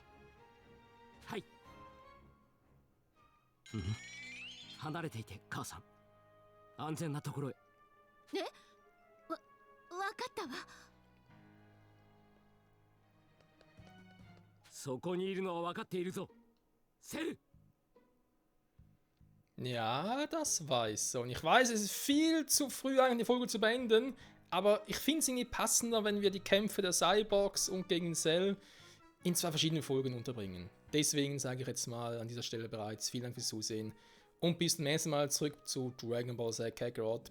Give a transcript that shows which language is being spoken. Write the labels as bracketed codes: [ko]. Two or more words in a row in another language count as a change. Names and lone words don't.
[ja] はい。離れていて、母さん。安全なところへ。わかったわ。そこにいるのは分かっているぞ。セル。 [de] Ja, das weiß so. Und ich weiß, es ist viel zu früh eigentlich die Folge zu beenden, aber ich finde es irgendwie passender, wenn wir die Kämpfe der Cyborgs und gegen Cell in 2 verschiedenen Folgen unterbringen. Deswegen sage ich jetzt mal an dieser Stelle bereits vielen Dank fürs Zusehen und bis zum nächsten Mal zurück zu Dragon Ball Z Kakarot.